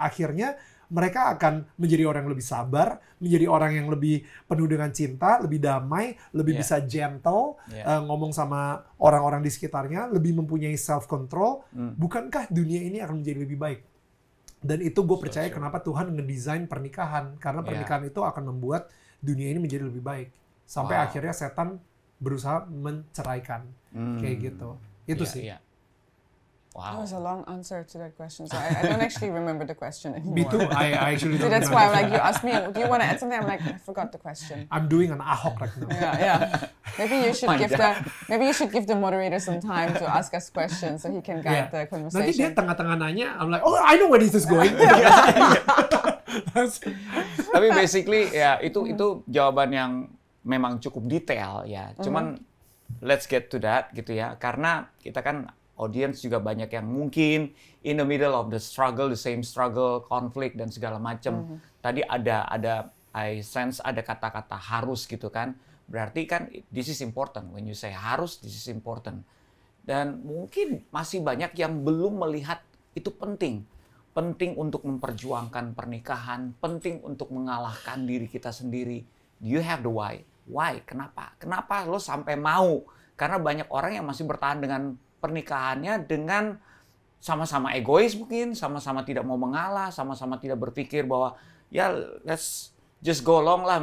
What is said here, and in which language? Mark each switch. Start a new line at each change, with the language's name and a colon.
Indonesian: Akhirnya mereka akan menjadi orang yang lebih sabar, menjadi orang yang lebih penuh dengan cinta, lebih damai, lebih bisa gentle, ngomong sama orang-orang di sekitarnya, lebih mempunyai self-control. Bukankah dunia ini akan menjadi lebih baik? Dan itu gue percaya kenapa Tuhan ngedesain pernikahan. Karena pernikahan itu akan membuat dunia ini menjadi lebih baik. Sampai akhirnya setan berusaha menceraikan. Kayak gitu. Itu sih.
English: That was a long answer to that question. So I don't actually remember the question anymore. Me too. I actually don't. So that's why I'm like, you asked me, do you want to add something? I'm like, I forgot the question. I'm doing an Ahok right now. Maybe you should give the moderator some time to ask us questions so he can guide the conversation.
Indonesian: Nanti dia tengah-tengah nanya,
English: I'm like, oh, I know where this is going.
Indonesian: Tapi basically ya itu jawaban yang memang cukup detail ya. Cuman
English: let's get to that
Indonesian: gitu ya. Karena kita kan audience juga banyak yang mungkin
English: in the middle of the struggle, the same struggle,
Indonesian: konflik dan segala macam. Tadi
English: I sense
Indonesian: ada kata-kata harus gitu kan. Berarti kan
English: this is important. When you say harus, this is important.
Indonesian: Dan mungkin masih banyak yang belum melihat itu penting. Penting untuk memperjuangkan pernikahan, penting untuk mengalahkan diri kita sendiri.
English: Do you have the why? Why?
Indonesian: Kenapa? Kenapa lo sampai mau? Karena banyak orang yang masih bertahan dengan pernikahannya dengan sama-sama egois mungkin, sama-sama tidak mau mengalah, sama-sama tidak berpikir bahwa ya
English: let's just go along
Indonesian: lah.